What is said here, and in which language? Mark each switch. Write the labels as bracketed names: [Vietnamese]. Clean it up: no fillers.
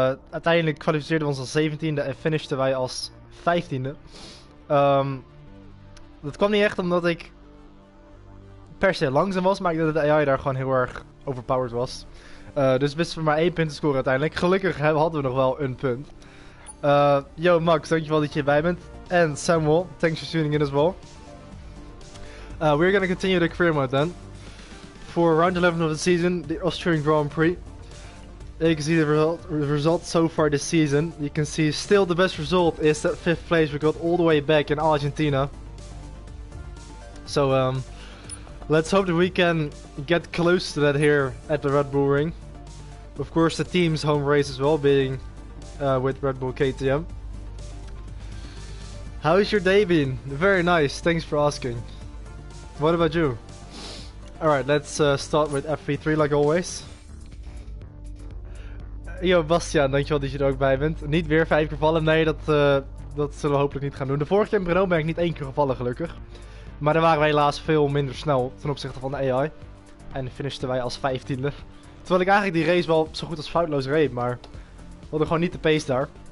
[Dutch] Uiteindelijk kwalificeerden we ons als 17e en finishten wij als 15e. Dat kwam niet echt omdat ik per se langzaam was, maar ik denk dat de AI daar gewoon heel erg overpowered was. Dus wisten we maar 1 punt te scoren uiteindelijk. Gelukkig hadden we nog wel een punt. Yo Max, dankjewel dat je erbij bent. [English] En Samuel, thanks for tuning in as well. We're gonna continue the career mode then. For round 11 of the season, the Austrian Grand Prix. You can see the result so far this season. You can see still the best result is that 5th place we got all the way back in Argentina. So let's hope that we can get close to that here at the Red Bull Ring. Of course the team's home race as well, being with Red Bull KTM. How is your day been? Very nice, thanks for asking. What about you? Alright, let's start with FP3 like always. [Dutch] Yo Bastiaan, dankjewel dat je er ook bij bent. Niet weer 5 keer vallen, nee dat zullen we hopelijk niet gaan doen. De vorige keer in Brno ben ik niet 1 keer gevallen gelukkig. Maar dan waren we helaas veel minder snel ten opzichte van de AI. En finishten wij als 15e. Terwijl ik eigenlijk die race wel zo goed als foutloos reed, maar we hadden gewoon niet de pace daar.